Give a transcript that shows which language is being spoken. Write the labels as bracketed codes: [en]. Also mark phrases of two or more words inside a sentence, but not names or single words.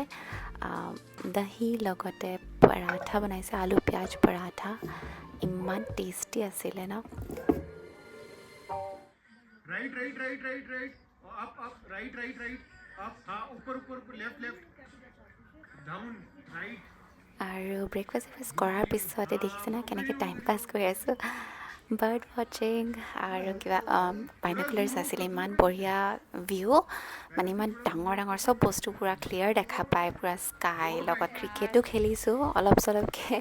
[as] দহি লগতে পৰাঠা বনাইছে, আলু পিঁয়াজ পৰাঠা, ইমান টেষ্টি আছিলে ন। [en] right right right right right up up right right right up [hi] हाँ ऊपर ऊपर [en] left left down right [as] আৰু ব্ৰেকফাষ্ট কৰাৰ পিছতে দেখিছে না কেনেকৈ [en] time pass [as] কৰি আছোঁ, [en] bird watching [as] আৰু কিবা বাইনকুলাৰ্ছ আছিলে। ইমান বঢ়িয়া ভিউ, মানে ইমান ডাঙৰ ডাঙৰ চব বস্তু পূৰা ক্লিয়াৰ দেখা পায়, পূৰা স্কাই লগত ক্ৰিকেটো খেলিছোঁ অলপ চলপকৈ।